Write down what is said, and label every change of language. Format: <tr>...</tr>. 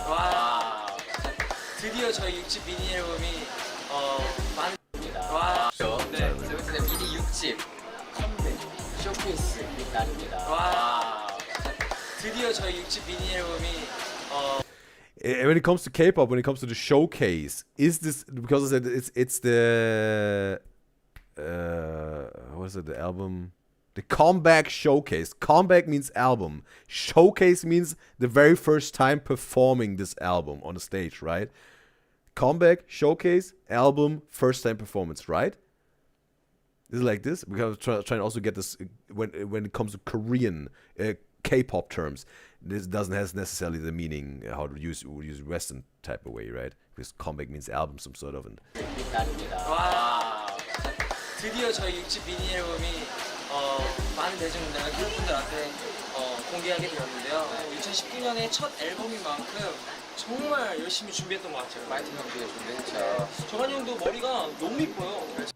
<ko>와, 드디어 저희 6집 미니 앨범이 많은 와, 네, 미니 6집 컴백 쇼케이스 날입니다. 와, 드디어 저희 6집 미니 앨범이</ko> <en>When it comes to K-pop, when it comes to the showcase, is this because it's the what is it? The album, the comeback showcase. Comeback means album. Showcase means the very first time performing this album on the stage, right? Comeback, showcase, album, first time performance, right? Is it like this? Because trying to also get this when it comes to Korean K-pop terms. This doesn't have necessarily the meaning how to use Western type of way, right? Because comeback means album, some sort of.</en> <ko>와, 드디어 저희 6집 미니 앨범이 많은 대중분들과 팬분들한테 공개하게 되었는데요. 2019년의 첫 앨범인 만큼 정말 열심히 준비했던 것 같아요. 마이팅 형도 준비했죠. 정한 형도 머리가 너무 이뻐요.</ko>